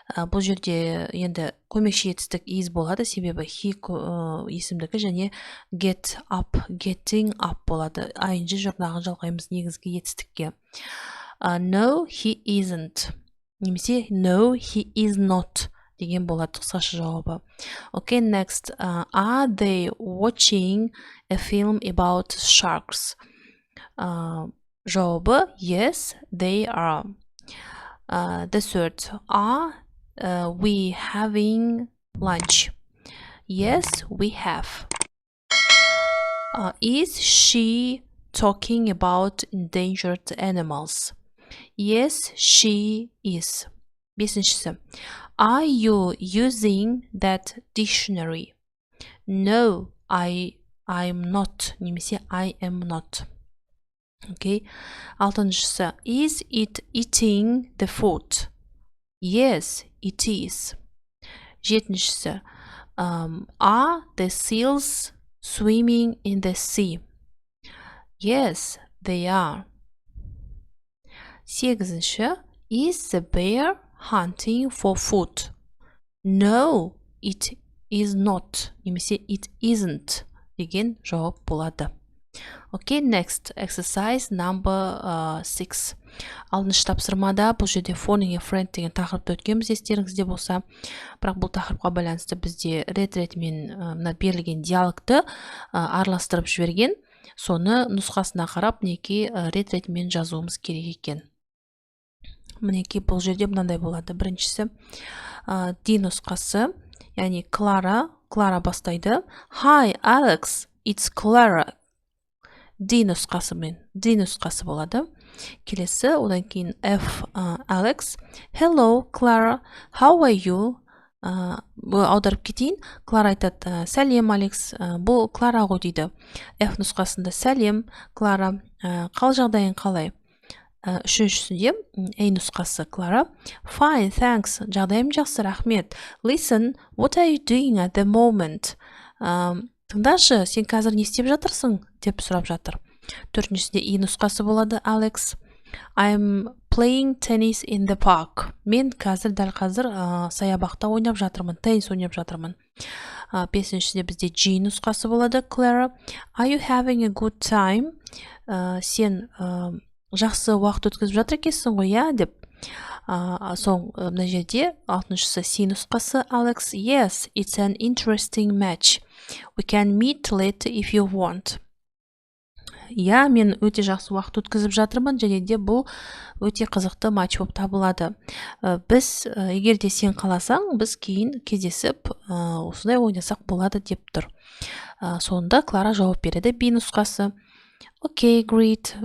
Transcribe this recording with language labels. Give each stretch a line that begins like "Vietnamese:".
Kazakh: Бұл жерде енді көмекші етістік is болады, себебі he есімдігі және getting up болады. ING жұрнағын жалғаймыз негізгі етістікке.
English: No, he isn't.
Kazakh: Немесе
English: no, he is not
Kazakh: деген болады қысқаша жауабы.
English: Okay, next. Are they watching a film about sharks?
Kazakh: Жауабы
English: yes, they are. The third. Are we having lunch? Yes, we have. Is she talking about endangered animals? Yes, she is.
Kazakh: Бесіншісі.
English: Are you using that dictionary? No, I'm not.
Kazakh: Немесе
English: I am not. Okay.
Kazakh: Алтыншысы.
English: Is it eating the food? Yes, it is.
Kazakh: Жетіншісі.
English: Are the seals swimming in the sea? Yes, they are.
Kazakh: Сегізінші.
English: Is the bear hunting for food? No, it is not.
Kazakh: Немесе
English: it isn't
Kazakh: деген жауап болады.
English: Okay, next. Exercise number 6.
Kazakh: Алтыншы тапсырмада бұл жерде
English: phoning a friend
Kazakh: деген тақырыпты өткенбіз, естеріңізде болса. Бірақ бұл тақырыпқа байланысты бізде рет-ретімен берілген диалогты араластырып жіберген. Соны нұсқасына қарап мінекей рет-ретімен жазуымыз керек екен. Мінекей бұл жерде мынандай болады. Біріншісі D нұсқасы, яғни Клара бастайды.
English: Hi Alex, it's Clara.
Kazakh: D нұсқасы болады. Келесі, одан кейін F Alex.
English: Hello Clara, how are you?
Kazakh: Аударып кетейін. Клара айтады, сәлем Алекс. Бұл Клара ғой дейді. F нұсқасында сәлем Клара, қал жағдайың қалай? Үшіншісінде A нұсқасы Клара.
English: Fine, thanks.
Kazakh: Жағдайым жақсы, рахмет.
English: Listen, what are you doing at the moment?
Kazakh: Тыңдашы, сен қазір не істеп жатырсың? Деп сұрап жатыр. Төртіншісінде E нұсқасы болады Alex.
English: I'm playing tennis in the park.
Kazakh: Мен дәл қазір саябақта ойнап жатырмын, теннис ойнап жатырмын. Бесіншісінде бізде G нұсқасы болады Clara.
English: Are you having a good time?
Kazakh: Сен жақсы уақыт өткізіп жатыр екенсің ғой, иә, деп. Соң мына жерде алтыншысы C нұсқасы Alex.
English: Yes, it's an interesting match. We can meet later if you want.
Kazakh: Иә, мен өте жақсы уақыт өткізіп жатырмын, және де бұл өте қызықты матч болып табылады. Біз, егер де сен қаласаң, біз кейін кездесіп, осындай ойнасақ болады деп тұр. Сонда Клара жауап береді. B нұсқасы.
English: Okay, great.